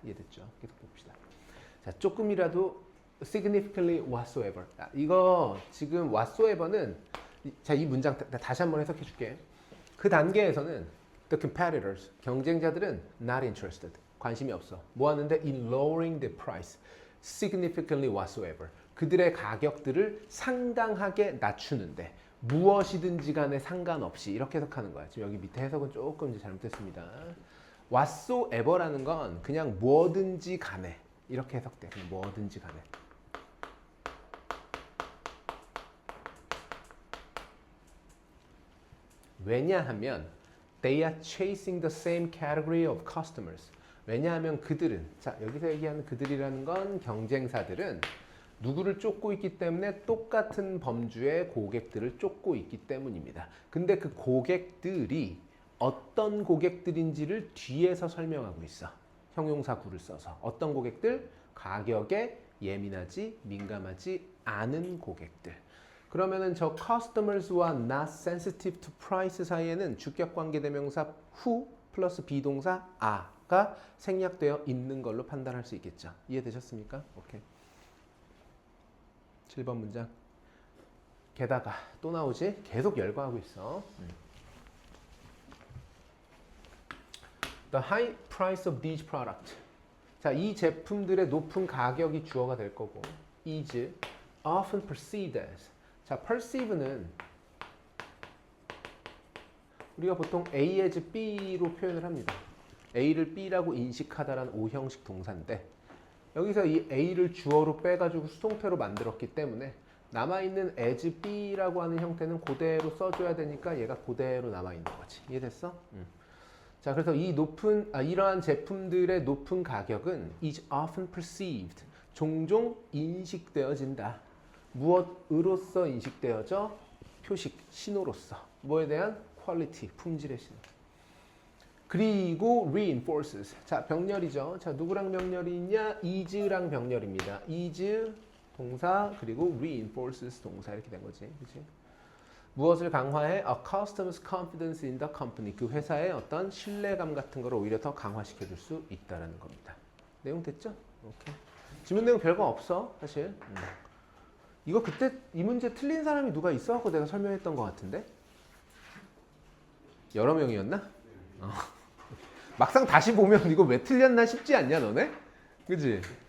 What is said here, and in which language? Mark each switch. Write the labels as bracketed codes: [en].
[ko] 이해됐죠? 계속 봅시다. 자, 조금이라도 [en] significantly whatsoever. [ko] 이거 지금 whatsoever는 자, 이 문장 다시 한번 해석해 줄게. 그 단계에서는 [en] the competitors, [ko] 경쟁자들은 [en] not interested, [ko] 관심이 없어. 뭐 하는데? [en] in lowering the price significantly whatsoever. [ko] 그들의 가격들을 상당하게 낮추는데 무엇이든지 간에 상관없이 이렇게 해석하는 거야. 지금 여기 밑에 해석은 조금 이제 잘못됐습니다. whatsoever라는 건 그냥 뭐든지 간에 이렇게 해석돼. 그냥 뭐든지 간에. [en] 왜냐하면 they are chasing the same category of customers. [ko] 왜냐하면 그들은, 자, 여기서 얘기하는 그들이라는 건 경쟁사들은 누구를 쫓고 있기 때문에 똑같은 범주의 고객들을 쫓고 있기 때문입니다. 근데 그 고객들이 어떤 고객들인지를 뒤에서 설명하고 있어. 형용사 구를 써서. 어떤 고객들? 가격에 예민하지, 민감하지 않은 고객들. 그러면은 저 customers와 [en] not sensitive to price [ko] 사이에는 주격관계대명사 who 플러스 비동사 are가 생략되어 있는 걸로 판단할 수 있겠죠. 이해되셨습니까? 오케이. 7번 문장. 게다가 또 나오지? 계속 열거하고 있어. [en] The high price of these products. [ko] 자, 이 제품들의 높은 가격이 주어가 될 거고 [en] is often perceived as. [ko] 자, perceive는 우리가 보통 A as B로 표현을 합니다. A를 B라고 인식하다라는 오형식 동사인데 여기서 이 A를 주어로 빼가지고 수동태로 만들었기 때문에 남아있는 as B라고 하는 형태는 그대로 써줘야 되니까 얘가 그대로 남아있는 거지. 이해됐어? 자, 그래서 이러한 제품들의 높은 가격은 [en] is often perceived. [ko] 종종 인식되어진다. 무엇으로서 인식되어져? 표식, 신호로서. 뭐에 대한? 퀄리티, 품질의 신호. 그리고 reinforces. 자, 병렬이죠. 자, 누구랑 병렬이 있냐? is랑 병렬입니다. is 동사 그리고 reinforces 동사 이렇게 된 거지. 그치? 무엇을 강화해? [en] A customer's confidence in the company. [ko] 그 회사의 어떤 신뢰감 같은 걸 오히려 더 강화시켜 줄 수 있다라는 겁니다. 내용 됐죠? 오케이. 지문 내용 별거 없어, 사실. 이거 그때 이 문제 틀린 사람이 누가 있어갖고 내가 설명했던 것 같은데? 여러 명이었나? 막상 다시 보면 이거 왜 틀렸나 싶지 않냐, 너네? 그지?